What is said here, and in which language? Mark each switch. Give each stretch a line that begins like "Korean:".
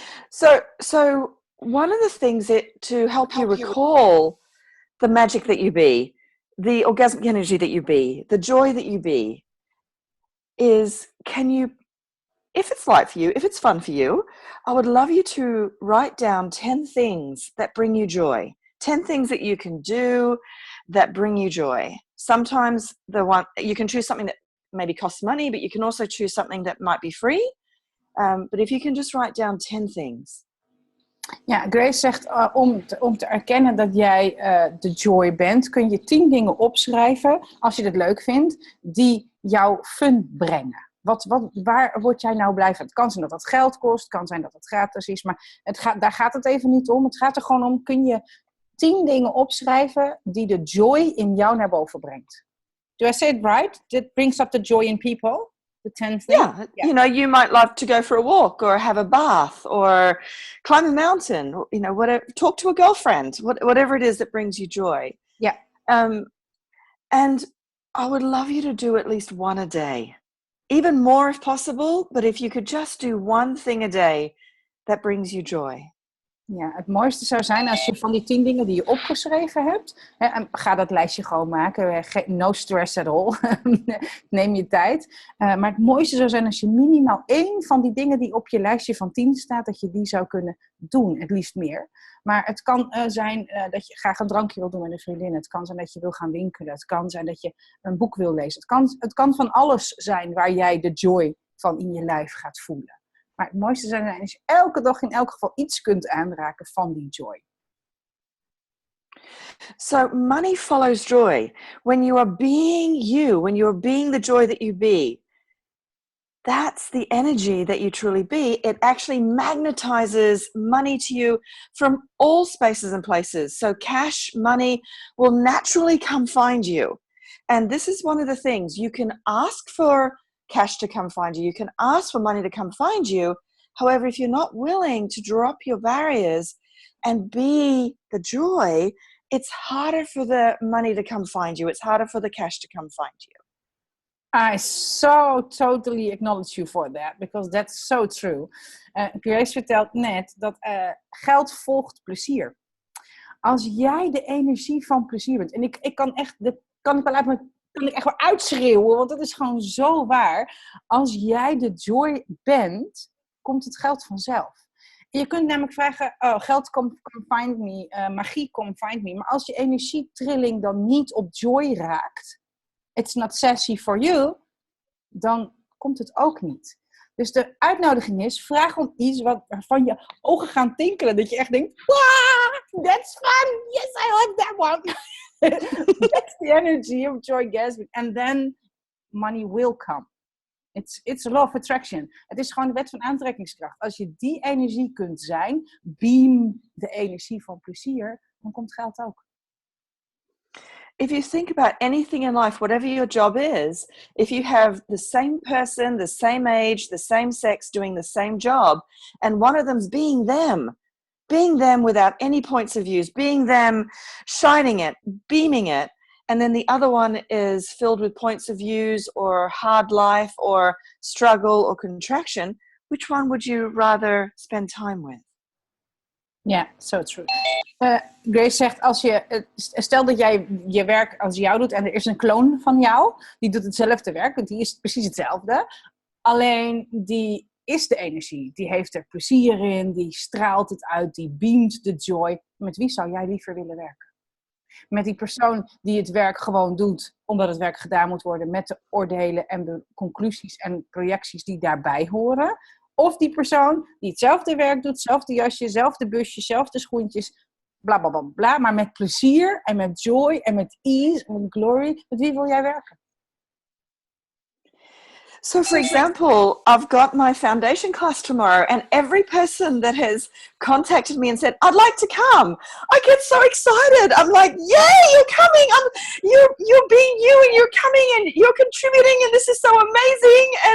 English: So one of the things to help you recall the magic that you be, the orgasmic energy that you be, the joy that you be, is can you, if it's light for you, if it's fun for you, I would love you to write down 10 things that bring you joy. 10 things that you can do that bring you joy. Sometimes you can choose something that maybe costs money, but you can also choose something that might be free. But if you can just write down 10 things.
Dutch: Ja, Grace zegt om te erkennen dat jij de joy bent, kun je 10 dingen opschrijven, als je het leuk vindt, die jou fun brengen. Waar word jij nou blij van? Het kan zijn dat het geld kost, het kan zijn dat het gratis is, maar daar gaat het even niet om. Het gaat er gewoon om, kun je 10 dingen opschrijven die de joy in jou naar boven brengt.
English: Do I say it right? That brings up the joy in people? The 10 things? Yeah, you might love to go for a walk or have a bath or climb a mountain, or, whatever, talk to a girlfriend, whatever it is that brings you joy. Yeah. And I would love you to do at least one a day, even more if possible, but if you could just do one thing a day that brings you joy. Ja, het mooiste zou zijn als je van die 10 dingen die je opgeschreven hebt, ga dat lijstje gewoon maken,
Dutch: no stress at all,
English: neem je tijd. Maar het mooiste zou zijn als je minimaal 1 van die dingen die op je lijstje van 10 staat, dat je die zou kunnen doen, het liefst meer. Maar het kan zijn dat je graag een drankje wil doen met een vriendin, het kan zijn dat je wil gaan winkelen, het kan zijn dat je een boek wil lezen. Het kan van alles zijn waar jij de joy van in je lijf gaat voelen. Maar het mooiste zou zijn als je elke dag in elk geval iets kunt aanraken van die joy. So money follows joy. When you are being you, when you are being the joy that you be, that's the energy that you truly be. It actually magnetizes money to you from all spaces and places. So cash, money will naturally come find you. And this is one of the things you can ask for cash to come find you. You can ask for money to come find you. However, if you're not willing to drop your barriers and be the joy, it's harder for the money to come find you. It's harder for the cash to come find you. I so totally acknowledge you for that, because that's so true.
Dutch: Grace vertelt net dat geld volgt plezier. Als jij de energie van plezier bent, en ik kan echt, kan ik echt wel uitschreeuwen, want dat is gewoon zo waar. Als jij de joy bent, komt het geld vanzelf. Je kunt namelijk vragen, geld come find me, magie come find me. Maar als je energietrilling dan niet op joy raakt, it's not sassy for you, dan komt het ook niet. Dus de uitnodiging is, vraag om iets waarvan je ogen gaan tinkelen.
English: Dat je echt denkt, wow, that's fun, yes, I like that one. That's the energy of Joygasm. And then money will come. It's a law of attraction.
Dutch: Het is gewoon de wet van aantrekkingskracht. Als je die energie kunt zijn, beam de energie van plezier, dan komt geld ook.
English: If you think about anything in life, whatever your job is, if you have the same person, the same age, the same sex doing the same job, and one of them's being them without any points of views, being them, shining it, beaming it, and then the other one is filled with points of views or hard life or struggle or contraction, which one would you rather spend time with? Ja, so true.
Dutch: Grace zegt, stel dat jij je werk als jou doet en er is een kloon van jou, die doet hetzelfde werk, want die is precies hetzelfde. Alleen die is de energie, die heeft er plezier in, die straalt het uit, die beamt de joy. Met wie zou jij liever willen werken? Met die persoon die het werk gewoon doet, omdat het werk gedaan moet worden, met de oordelen en de conclusies en projecties die daarbij horen. Of die persoon die hetzelfde werk doet, hetzelfde jasje, hetzelfde busje, hetzelfde schoentjes, bla bla bla bla, maar met plezier en met joy en met ease en met glory. Met wie wil jij werken?
English: So, for example, I've got my foundation class tomorrow, and every person that has contacted me and said, I'd like to come, I get so excited. I'm like, yay, you're coming. You're being you, and you're coming, and you're contributing, and this is so amazing.